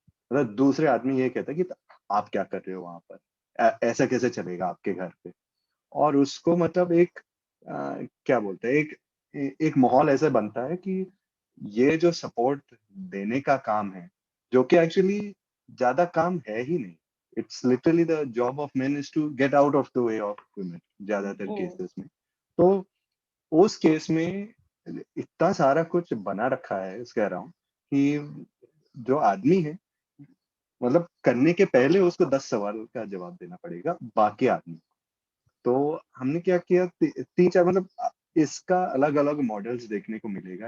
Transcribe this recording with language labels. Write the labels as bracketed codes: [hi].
[hi] मतलब दूसरे आदमी ये कहता है कि आप क्या कर रहे हो वहां पर, ऐसा कैसे चलेगा आपके घर पे। और उसको मतलब एक क्या बोलते हैं, एक माहौल ऐसा बनता है कि ये जो सपोर्ट देने का काम है, जो कि एक्चुअली ज्यादा काम है ही नहीं, [en] It's literally the job of men is to get out of the way of women [hi] ज्यादातर केसेस में. तो उस केस में इतना सारा कुछ बना रखा है, कह रहा हूँ कि जो आदमी है मतलब करने के पहले उसको 10 सवाल का जवाब देना पड़ेगा बाकी आदमी. तो हमने क्या किया, 3-4 मतलब इसका अलग अलग मॉडल्स देखने को मिलेगा.